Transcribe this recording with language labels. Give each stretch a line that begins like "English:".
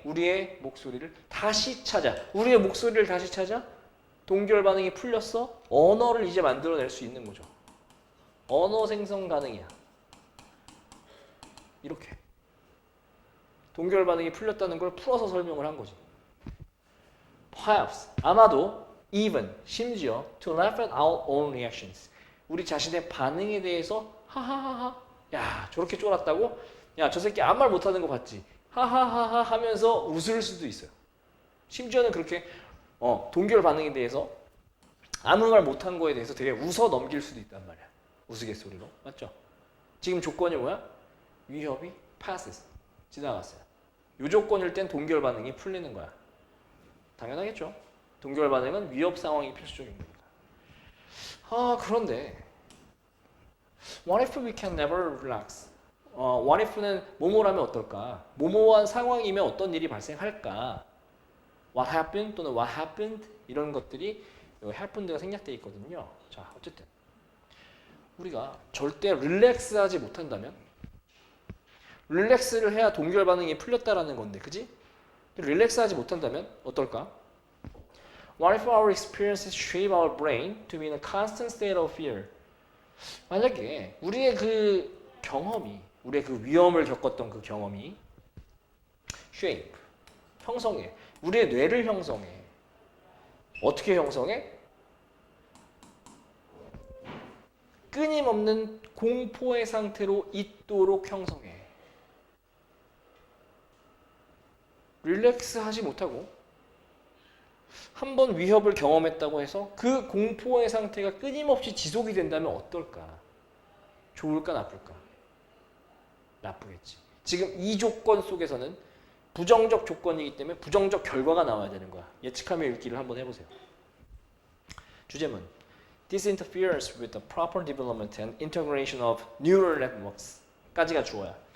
Korean: 우리의 목소리를 다시 찾아. 우리의 목소리를 다시 찾아? 동결 반응이 풀렸어? 언어를 이제 만들어낼 수 있는 거죠. 언어 생성 가능이야. 이렇게. 동결 반응이 풀렸다는 걸 풀어서 설명을 한 거지.
English: Perhaps,
Korean: 아마도,
English: even,
Korean: 심지어
English: to laugh at our own reactions.
Korean: 우리 자신의 반응에 대해서 하하하하. 야, 저렇게 쫄았다고? 야, 저 새끼 아무 말 못하는 거 봤지? 하하하하 하면서 웃을 수도 있어요. 심지어는 그렇게 동결 반응에 대해서 아무 말 못한 거에 대해서 되게 웃어 넘길 수도 있단 말이야. 우스갯소리로. 맞죠? 지금 조건이 뭐야? 위협이 passes. 지나갔어요. 이 조건일 땐 동결 반응이 풀리는 거야. 당연하겠죠. 동결 반응은 위협 상황이 필수적인 겁니다. 그런데
English: what if we can never relax?
Korean: what if는 뭐뭐라면 어떨까? 뭐뭐한 상황이면 어떤 일이 발생할까?
English: what happened
Korean: 또는 what happened 이런 것들이 happened가 생략되어 있거든요. 자, 어쨌든 우리가 절대 릴렉스하지 못한다면 릴렉스를 해야 동결 반응이 풀렸다라는 건데, 그지? 릴렉스하지 못한다면 어떨까?
English: What if our experiences shape our brain to be in a constant state of fear?
Korean: 만약에 우리의 그 경험이, 우리의 그 위험을 겪었던 그 경험이 shape, 형성해. 우리의 뇌를 형성해. 어떻게 형성해? 끊임없는 공포의 상태로 있도록 형성해. 릴렉스 하지 못하고 한 번 위협을 경험했다고 해서 그 공포의 상태가 끊임없이 지속이 된다면 어떨까? 좋을까 나쁠까? 나쁘겠지. 지금 이 조건 속에서는 부정적 조건이기 때문에 부정적 결과가 나와야 되는 거야. 예측하며 읽기를 한번 해보세요.
English: 주제문 Disinterference with the proper development and integration of neural networks
Korean: 까지가 주어야.